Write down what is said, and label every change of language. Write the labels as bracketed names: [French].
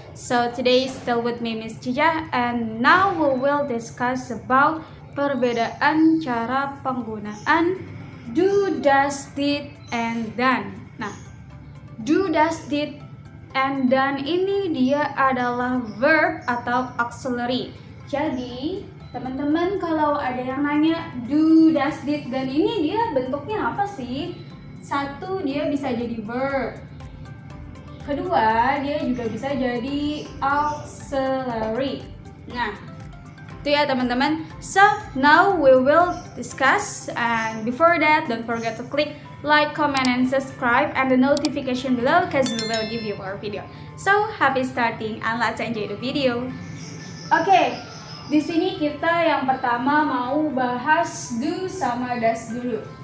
[English] So today still with me Miss Cija, and now we will discuss about [Indonesian] perbedaan cara penggunaan [English] do, does, did, and done. [Indonesian] Nah, do, does, did, and done ini dia adalah verb atau auxiliary. Jadi teman-teman kalau ada yang nanya do, does, did, dan ini dia bentuknya apa sih? Satu, dia bisa jadi verb. Kedua, dia juga bisa jadi auxiliary. Nah, itu ya teman-teman. [English] So, now we will discuss, and before that, don't forget to click like, comment, and subscribe, and the notification below because we will give you more video. So, happy starting and let's enjoy the video. [Indonesian] Oke. Di sini kita yang pertama mau bahas do sama does dulu.